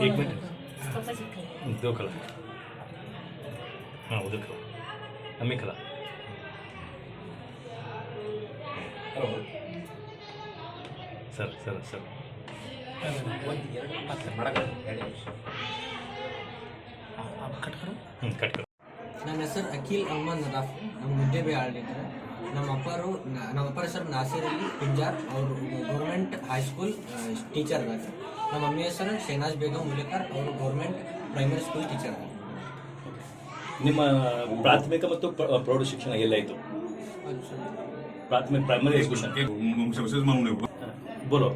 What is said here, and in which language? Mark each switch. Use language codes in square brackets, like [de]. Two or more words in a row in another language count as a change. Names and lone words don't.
[hi] एक मिनट दो खिला हाँ उधर खिला हमें खिला सर सर सर कट करो [kn] ನನ್ನ ಹೆಸರು ಅಖಿಲ್ ಅಹಮದ್ ನದಾಫ್ ನಮ್ಮ ಮುದ್ದೇಬಿಹಾಳಲಿದ್ದಾರೆ ನಮ್ಮ ಅಪ್ಪರ ಹೆಸರು ನಾಸಿರ್ ಅಲಿ ಪಿಂಜಾರ್ ಅವರು [en] government high school teacher [kn] ಅದಾರ ನಮ್ಮ ಮಮ್ಮಿ ಹೆಸರು ಶಹನಾಜ್ ಬೇಗಂ ಮುಲೇಕರ್ ಅವರು [en] government primary school teacher [kn] ಅದಾರ ನಿಮ್ಮ ಪ್ರಾಥಮಿಕ ಮತ್ತು ಪ್ರೌಢ ಶಿಕ್ಷಣ ಎಲ್ಲಾಯಿತು ಪ್ರಾಥಮಿಕ [en] primary education [kn] ಬೋಲೋ